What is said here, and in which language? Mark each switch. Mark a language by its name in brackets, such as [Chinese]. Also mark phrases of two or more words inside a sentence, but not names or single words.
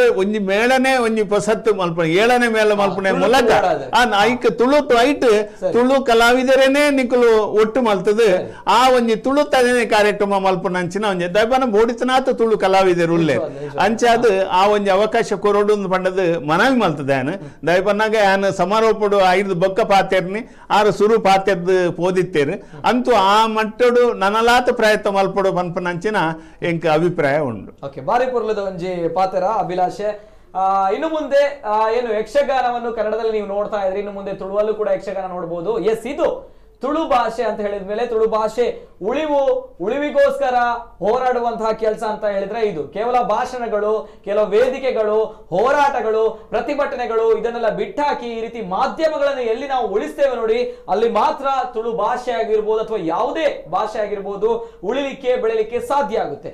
[Tulu] ಒಂಜಿ ಮೇಳನೆ ಒಂಜಿ ಪೊಸತ್ತು ಮಲ್ಪುಣ ಏಳನೇ ಮೇಳ ಮಲ್ಪುನೆ ಮೂಲಕ ಐಕ್ ತುಳು ಐಟ್ ತುಳು ಕಲಾವಿದರೇನೆ ನಿಕುಲು ಒಟ್ಟು ಮಲ್ತದು ಆ ಒಂಜಿ ತುಳು ತಗನೆ ಕಾರ್ಯಕ್ರಮ ಮಲ್ಪುನಂಚಿನ ಒಂಜಿ ದೈವನ ಬೋಡಿತನಾಥ ತುಳು ಕಲಾವಿದರು ಉಳ್ಳೆ ಅಂಚಾದು ಆ ಒಂಜಿ ಅವಕಾಶ ಕೊರೋಡು ಪಂಡದು ಮನವಿ ಮಲ್ತದೇನು ದಯಪನ್ನಾಗ ಯಾನ್ ಸಮಾರೋಪಡು ಐದು ಬೊಕ್ಕ ಪಾತೆರ್ನಿ ಆರು ಸುರು ಪಾತೆರ್ದು ಪೋದಿತ್ತೇರು ಅಂತೂ ಆ ಮಟ್ಟಡು ನನಲಾತ ಪ್ರಯತ್ನ ಮಲ್ಪಡು ಪನ್ಪನಂಚಿನ ಎಂಕ ಅಭಿಪ್ರಾಯ ಉಂಡು. ಓಕೆ, ಬಾರಿ ಪುರ್ಲದ ಒಂಜಿ ಪಾತೆರ ಅಭಿಲಾಷೆ. [Kannada] ಇನ್ನು ಮುಂದೆ ಏನು ಯಕ್ಷಗಾನವನ್ನು ಕನ್ನಡದಲ್ಲಿ ನೀವು ನೋಡ್ತಾ ಇದ್ರಿ, ಇನ್ನು ಮುಂದೆ ತುಳುವಲ್ಲೂ ಕೂಡ ಯಕ್ಷಗಾನ ನೋಡಬಹುದು. ಎಸ್, ಇದು ತುಳು ಭಾಷೆ ಅಂತ ಹೇಳಿದ್ಮೇಲೆ ತುಳು ಭಾಷೆ ಉಳಿವಿಗೋಸ್ಕರ ಹೋರಾಡುವಂತಹ ಕೆಲಸ ಅಂತ ಹೇಳಿದ್ರೆ ಇದು ಕೇವಲ ಭಾಷಣಗಳು, ಕೆಲವು ವೇದಿಕೆಗಳು, ಹೋರಾಟಗಳು, ಪ್ರತಿಭಟನೆಗಳು ಇದನ್ನೆಲ್ಲ ಬಿಟ್ಟಾಕಿ ಈ ರೀತಿ ಮಾಧ್ಯಮಗಳನ್ನು ಎಲ್ಲಿ ನಾವು ಉಳಿಸ್ತೇವೆ ನೋಡಿ, ಅಲ್ಲಿ ಮಾತ್ರ ತುಳು ಭಾಷೆ ಆಗಿರ್ಬೋದು ಅಥವಾ ಯಾವುದೇ ಭಾಷೆ ಆಗಿರ್ಬೋದು ಉಳಿಲಿಕ್ಕೆ ಬೆಳಿಲಿಕ್ಕೆ ಸಾಧ್ಯ ಆಗುತ್ತೆ.